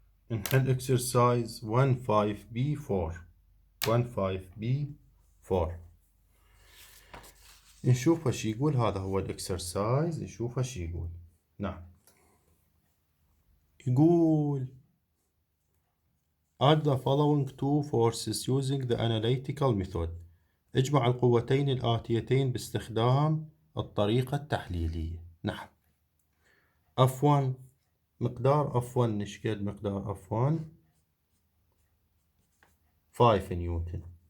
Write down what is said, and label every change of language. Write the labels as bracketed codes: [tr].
[ar] نحل exercise 15B4 15B4 نشوف وش يقول. هذا هو الاكسرسايز، نشوف وش يقول. نعم، يقول [en] add the following two forces using the analytical method. [ar] اجمع القوتين الآتيتين باستخدام الطريقة التحليلية. نعم، F1 مقدار F1 نشقد مقدار F1 5 نيوتن.